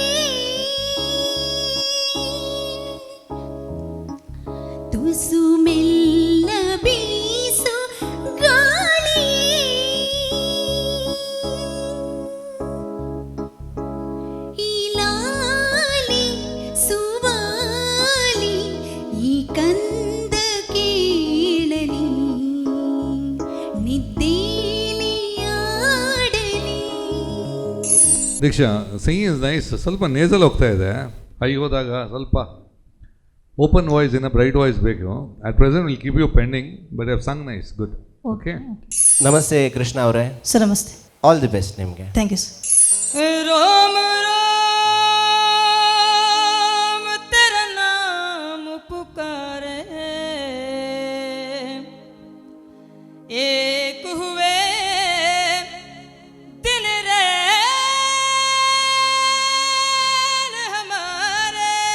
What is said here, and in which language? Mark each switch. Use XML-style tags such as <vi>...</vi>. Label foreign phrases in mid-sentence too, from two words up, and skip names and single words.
<kn>ತುಸು ಮೆಲ್ಲ ಬೀಸು ಗಾಳಿ ಈ ಲಾಲಿ ಸುವಾಲಿ ಈ ಕಂದ ಕೇಳಲಿ ನಿದ್ದೇಲಿ ಆಡಲಿ ದೀಕ್ಷಾ</kn> <en>singing is nice.</en> <kn>ಸ್ವಲ್ಪ ನೇಸಲ್ ಹೋಗ್ತಾ ಇದೆ. ಹೈ ಹೋದಾಗ ಸ್ವಲ್ಪ</kn> <en>open voice</en> <kn>ಇನ್ನ</kn> <en>bright voice</en> <kn>ಬೇಕು.</kn> <en>At present will keep you pending but have sung nice. Good. OK.</en> <kn>ನಮಸ್ತೆ ಕೃಷ್ಣ ಅವರೇ. ಸರ್ ನಮಸ್ತೆ.</kn> <en>all the best</en> <kn>ನಿಮಗೆ.</kn> <en>Thank you sir.</en> <hi>राम राम तेरा नाम पुकारे, एक हुए दिन रैन हमारे,</hi>